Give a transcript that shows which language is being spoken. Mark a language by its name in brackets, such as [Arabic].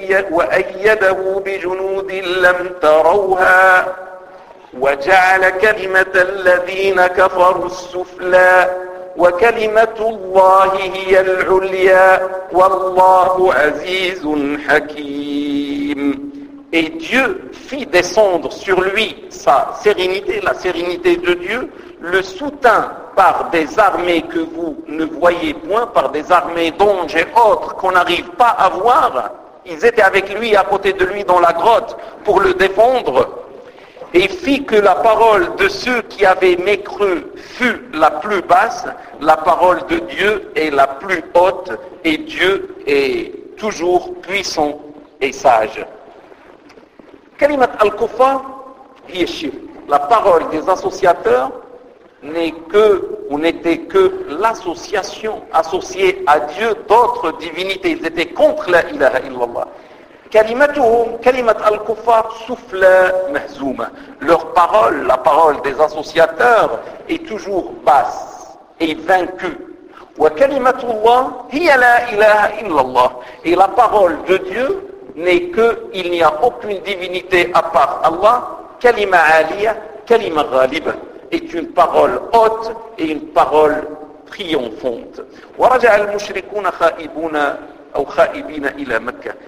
[Arabic] وأيده بجنود لم تروها وجعل كلمة الذين كفروا السفلى وكلمة الله هي العليا والله عزيز حكيم. [French] Et Dieu fit descendre sur lui sa sérénité, la sérénité de Dieu, le soutint par des armées que vous ne voyez point, par des armées d'anges et autres qu'on n'arrive pas à voir. Ils étaient avec lui, à côté de lui dans la grotte pour le défendre. Et fit que la parole de ceux qui avaient mécru fut la plus basse, la parole de Dieu est la plus haute, et Dieu est toujours puissant et sage. [Arabic] Kalimat al-kufa, [French] la parole des associateurs n'était que l'association associée à Dieu d'autres divinités. Ils étaient contre la ilaha illallah. [Arabic] كلمتهم كلمة الكفار سفلى مهزومة. [French] Leur parole, la parole des associateurs, est toujours basse et vaincue. [Arabic] وكلمة الله هي لا إله إلا الله. [French] Et la parole de Dieu n'est que, il n'y a aucune divinité à part Allah. [Arabic] كلمة عالية, كلمة غالبة, [French] est une parole haute et une parole triomphante. [Arabic] ورجع المشركون خائبون [French] aux [Arabic] Khaibina ila Mecca.